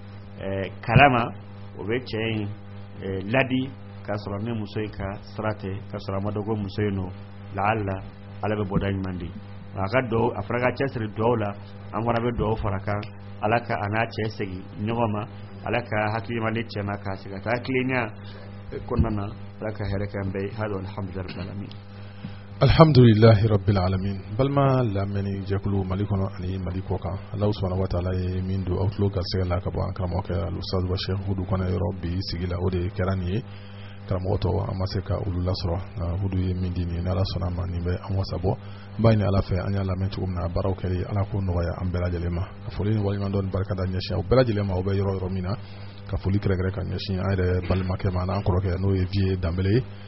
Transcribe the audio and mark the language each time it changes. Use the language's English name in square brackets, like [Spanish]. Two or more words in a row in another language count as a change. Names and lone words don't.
[Bambara] kalama o bɛ cɛ in ladi k'a sɔrɔ ni muso in ka sira tɛ k'a sɔrɔ a ma dɔn ko muso in nɔ lahala ala bɛ bɔda ɲuman di a ka dɔw a fɔra ka cɛsiri dɔw la an fana bɛ dɔw fara kan ala ka a n'a cɛ segin ɲɔgɔn ma ala ka hakilimandi cɛ ma k'a se ka taa tilenya kɔnɔna na ala ka hɛrɛ kɛ an bɛɛ hali [Arabic] الحمد لله العالمين الحمد لله رب العالمين [Bambara] balma lamɛnni jɛkulu mali kɔnɔ ani mali kɔ kan [Arabic] الله سبحانه وتعالى [Bambara] ye min don aw tulo garisɛgɛ la ka bɔ an karamɔgɔkɛ Al-Ustaz Bashir Hudu Kɔnɛ yɔrɔ bi sigi la o de kɛra nin ye karamɔgɔ tɔ an ma se ka olu lasɔrɔ Hudu ye min di nin ala sɔnna ma nin bɛ an wasa bɔ n b'a ɲini ala fɛ an y'a lamɛn cogo min na baaraw kɛli ala k'o nɔgɔya an bɛɛ lajɛlen ma ka foli ni waliɲuman dɔn barika da ɲɛsin aw bɛɛ lajɛlen ma aw bɛ yɔrɔ yɔrɔ min na ka foli kɛrɛnkɛrɛn ka ɲɛsin an yɛrɛ balimakɛ ma n'an kɔrɔkɛ n'o ye Vie Danbele